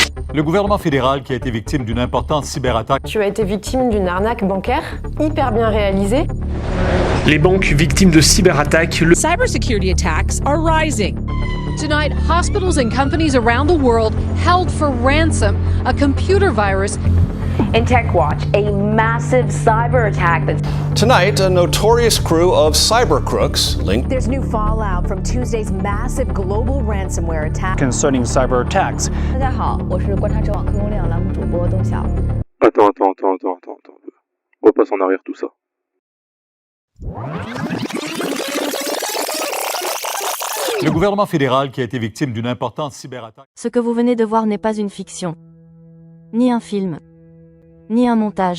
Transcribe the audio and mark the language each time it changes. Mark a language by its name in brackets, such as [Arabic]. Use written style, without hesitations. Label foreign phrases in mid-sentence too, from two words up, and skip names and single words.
[French] Le gouvernement fédéral qui a été victime d'une importante cyberattaque. Tu as été victime d'une arnaque bancaire hyper bien réalisée. Les banques victimes de cyberattaques. [English] Cybersecurity attacks are rising. Tonight, hospitals and companies around the world held for ransom a computer virus. In TechWatch, a massive cyber attack that's... Tonight, a notorious crew of cyber crooks linked... There's new fallout from Tuesday's massive global ransomware attack. Concerning cyber attacks. [Chinese] 大家好，我是观察者网科公量栏目主播董晓。 [French] Attends. On va passer en arrière tout ça. Le gouvernement fédéral qui a été victime d'une importante cyberattaque. Ce que vous venez de voir n'est pas une fiction, ni un film, ni un montage.